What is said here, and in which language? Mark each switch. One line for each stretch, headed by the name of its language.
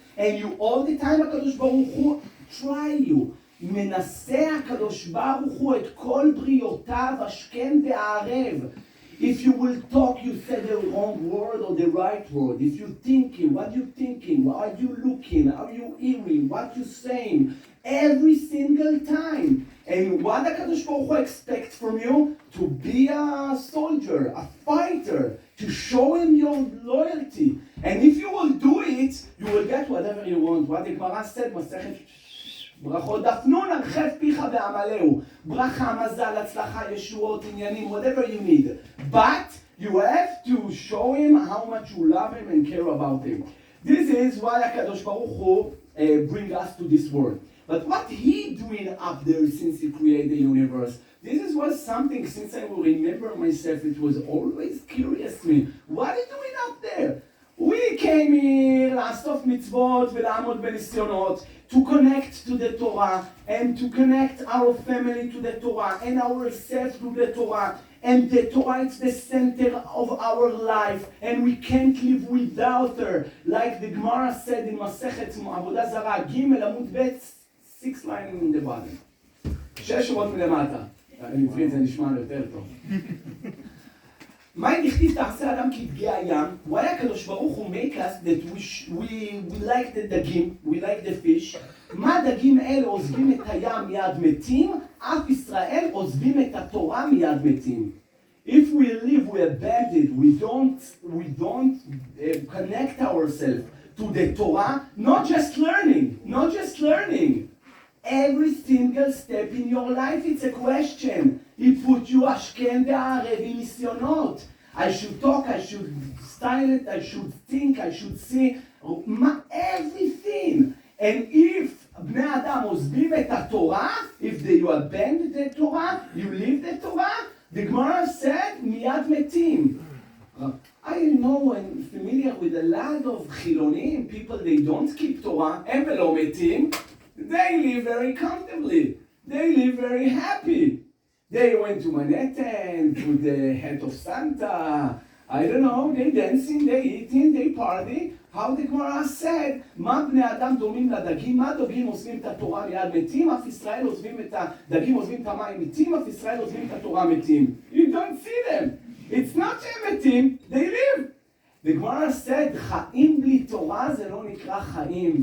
English: And you all the time הקדוש ברוך הוא try you.
Hebrew: מנסה הקדוש ברוך הוא את כל בריאותיו השכם והערב.
English: If you will talk, you say the wrong word or the right word. If you're thinking, what you're thinking, what are you looking, are you hearing, what you're saying, every single time. And what the Kadosh Baruch Hu expects from you? To be a soldier, a fighter, to show him your loyalty. And if you will do it, you will get whatever you want. What the Gemara said,
Hebrew: מסכת ברכות דף נון, הרחב פיך ועמלהו. ברכה, מזל, הצלחה, ישועות, עניינים,
English: whatever you need. But you have to show him how much you love him and care about him. This is why HaKadosh Baruch Hu bring us to this world. But what he doing up there since he created the universe? This was something, since I will remember myself, it was always curious to me. What are you doing up there? We came here
Hebrew: לעשות מצוות ולעמוד בניסיונות,
English: to connect to the Torah and to connect our family to the Torah and ourselves to the Torah. And the Torah is the center of our life, and we can't live without her. Like the Gemara said in Masechet Avodah Zarah, Gimel Amud Bet, 6 lines in the bottom.
Hebrew: 6 שורות מלמטה. אני עברית זה נשמע יותר טוב. מה נכתיב תעשה אדם כדגי הים?
English: Why הקדוש ברוך הוא make us that we like the דגים, we like the fish.
Hebrew: מה דגים אלה עוזבים את הים מיד מתים? אף ישראל עוזבים את התורה מיד מתים.
English: If we live, we abandon, we don't connect ourselves to the Torah, not just learning. Every single step in your life, it's a question. He put you
Hebrew: השכם והערב עם ניסיונות.
English: I should talk, I should style it, I should think, I should see, everything. And if
Hebrew: בני אדם עוזבים את התורה,
English: if you abandon the Torah, you leave the Torah, the Gemara said,
Hebrew: מיד מתים.
English: I know and familiar with a lot of חילונים, people, they don't keep Torah,
Hebrew: הם לא מתים.
English: They live very comfortably. They live very happy. They went to Manhattan, to the head of Santa. I don't know, they dancing, they eating, they party. How the Gemara said,
Hebrew: מה בני אדם דומים לדגים? מה דגים עוזבים את התורה מיד מתים? אף ישראל עוזבים את הדגים עוזבים את המים מתים? אף ישראל עוזבים את התורה מתים.
English: You don't see them. It's not
Hebrew: שהם מתים,
English: they live. The Gemara said,
Hebrew: חיים בלי תורה זה לא נקרא חיים.